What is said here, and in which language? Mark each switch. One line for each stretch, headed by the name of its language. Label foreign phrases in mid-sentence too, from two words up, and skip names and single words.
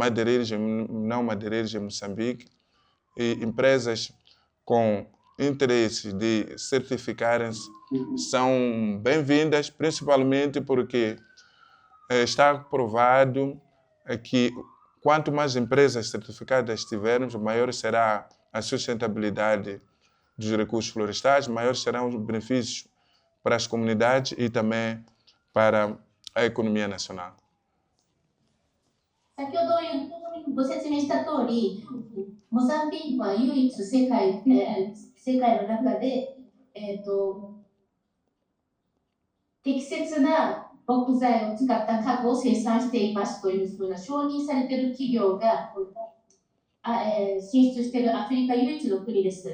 Portuguese: e não madeireiros em Moçambique, e empresas com interesse de certificarem-se são bem-vindas, principalmente porque está provado que quanto mais empresas certificadas tivermos, maior será a sustentabilidade dos recursos florestais, maiores serão os benefícios para as comunidades e também para a economia nacional.
Japanese: 先ほどご説明した通り、モザンビークは唯一世界の中で、適切な木材を使った家具を生産していますというふうな承認されている企業が進出しているアフリカ唯一の国です。